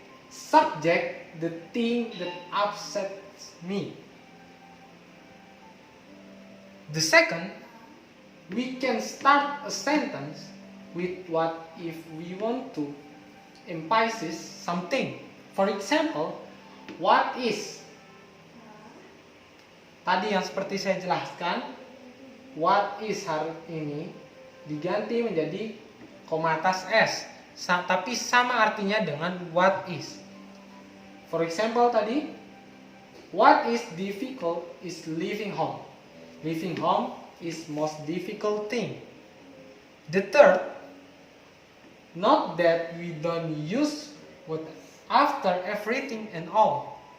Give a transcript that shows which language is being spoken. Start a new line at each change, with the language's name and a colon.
English: Subject, the thing that upsets me. The second, we can start a sentence with what if we want to emphasize something. For example, what is?
Indonesian: Tadi yang seperti saya jelaskan,
English: what is
Indonesian: hari ini diganti menjadi koma atas s, tapi sama artinya dengan what is.
English: For example tadi, what is difficult is leaving home. Leaving home is most difficult thing. The third, not that we don't use what after everything and all.